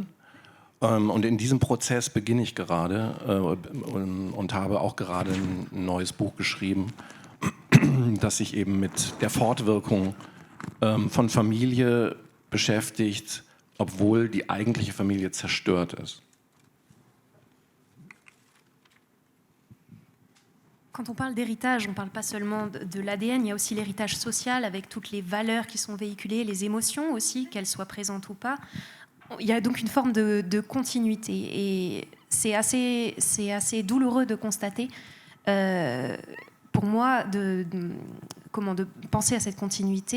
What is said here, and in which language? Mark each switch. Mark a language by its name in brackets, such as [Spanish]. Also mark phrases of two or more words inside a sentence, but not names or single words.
[German] Und in diesem Prozess beginne ich gerade und habe auch gerade ein neues Buch geschrieben, das sich eben mit der Fortwirkung von Familie beschäftigt, obwohl die eigentliche Familie zerstört ist. [French] Quand on parle d'héritage, on ne parle pas seulement de l'ADN, il y a aussi l'héritage social avec toutes les valeurs qui sont véhiculées, les émotions aussi, qu'elles soient présentes ou pas. Il y a donc une forme de continuité et c'est assez douloureux de constater pour moi de penser à cette continuité.